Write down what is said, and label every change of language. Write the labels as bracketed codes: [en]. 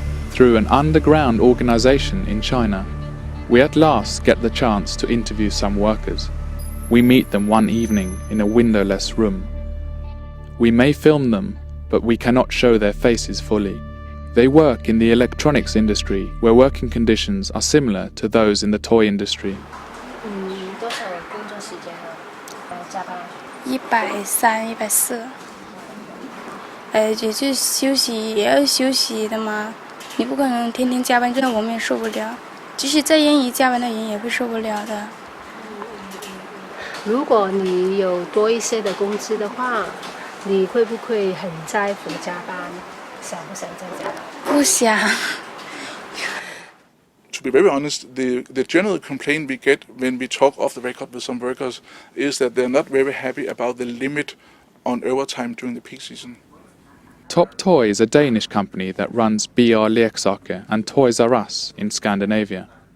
[en] Through an underground organization in China, we at last get the chance to interview some workers. We meet them one evening in a windowless room. We may film them, but we cannot show their faces fully. They work in the electronics industry, where working conditions are similar to those in the toy industry. [zh] 130、140，也就休息也要休息的嘛，你不可能天天加班，这样我们也受不了。即使再愿意加班的人也会受不了的。如果你有多一些的工资的话，你会不会很在乎加班？想不想再加班？不想。 [en] To be very honest, the general complaint we get when we talk off the record with some workers is that they're not very happy about the limit on overtime during the peak season. Top Toy is a Danish company that runs BR Leksaker and Toys R Us in Scandinavia.